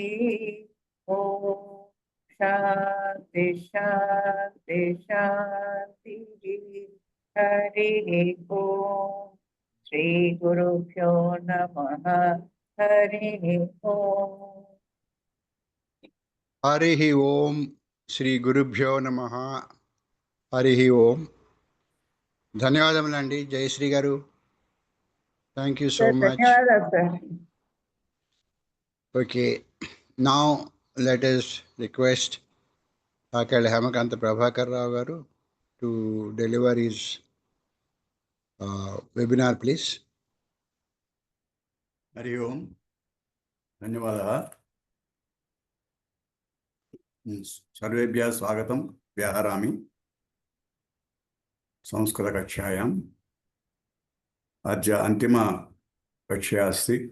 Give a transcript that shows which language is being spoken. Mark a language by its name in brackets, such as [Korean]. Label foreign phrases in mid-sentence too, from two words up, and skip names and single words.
[Sanskrit] ॐ शान्ति शान्ति शान्तिः। हरिः ॐ श्री गुरुभ्यो नमः। हरिः ॐ। हरिः ओम श्री गुरुभ्यो नमः। हरिः ओम [Telugu] ధన్యవాదములండి జయశ్రీ గారు. [English] thank you so much. [Telugu] ధన్యవాదాలు సార్. [English] Okay, now let us request Akal Hemakanta Prabhakar Rao garu to deliver his webinar, please. [Sanskrit] हरि ओम धन्यवादः। सर्वेभ्यः स्वागतं व्याहरामि संस्कृतकक्षायाम्। अद्य अन्तिमकक्षा अस्ति।